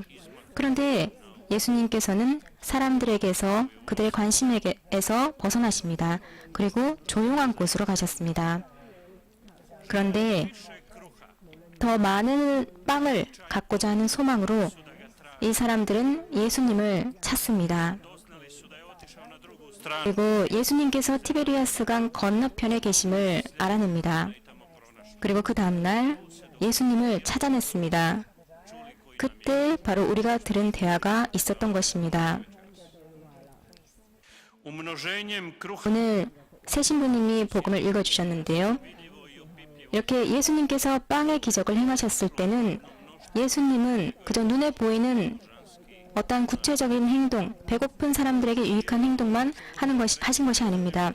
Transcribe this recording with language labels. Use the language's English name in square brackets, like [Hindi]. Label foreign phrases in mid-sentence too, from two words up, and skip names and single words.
[Korean] 그런데 예수님께서는 사람들에게서 그들의 관심에서 벗어나십니다. 그리고 조용한 곳으로 가셨습니다. 그런데 더 많은 빵을 갖고자 하는 소망으로 이 사람들은 예수님을 찾습니다. [Croatian] doznali su da je otišao na drugu stranu [Korean] 그리고 예수님께서 티베리아스 강 건너편에 계심을 알아냅니다. [Croatian] i tamo pronašli. [Korean] 그리고 그 다음날 예수님을 찾아냈습니다. 그때 바로 우리가 들은 대화가 있었던 것입니다. [Croatian] Umnoženjem kruha [Korean] 오늘 새 신부님이 복음을 읽어주셨는데요. 이렇게 예수님께서 빵의 기적을 행하셨을 때는 예수님은 그저 눈에 보이는 어떠한 구체적인 행동, 배고픈 사람들에게 유익한 행동만 하신 것이 아닙니다.